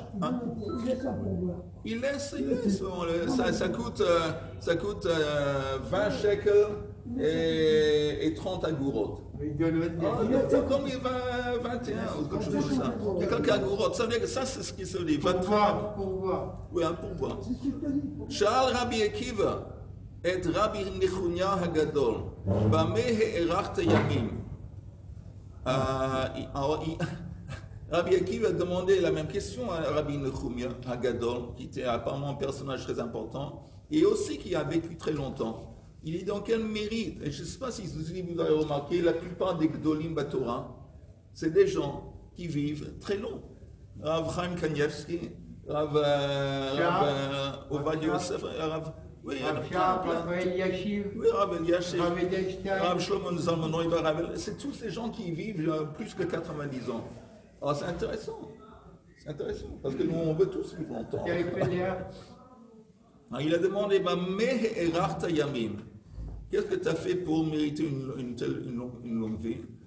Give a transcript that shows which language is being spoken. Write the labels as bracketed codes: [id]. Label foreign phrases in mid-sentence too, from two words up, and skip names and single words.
[fr] Hein? Il laisse. Ça coûte 20 shekels et 30 agourotes. Comme il va 21 ou quelque chose comme ça. Il y a quelques agourotes. Ça veut dire que ça, c'est ce qui se dit. Pourboire. Oui, un pourboire. [he] שאל רבי עקיבא את רבי נחוניא הגדול. במה הארכת ימים. [fr] Rabbi Akiva a demandé la même question à Rabbi Nechunya Hagadol, qui était apparemment un personnage très important, et aussi qui a vécu très longtemps. Il est dans quel mérite? Et je ne sais pas si vous avez remarqué, la plupart des [he] גדולים בתורה, [fr] c'est des gens qui vivent très long. Rav Chaim Kanievski, Rav Ovadia Yosef, Rav Eliashiv, Rav Edelstein, Rav Shlomo Zalman Neuber, c'est tous ces gens qui vivent plus que 90 ans. Alors c'est intéressant. C'est intéressant, parce que nous on veut tous vivre longtemps. Il a demandé, qu'est-ce que tu as fait pour mériter une longue vie?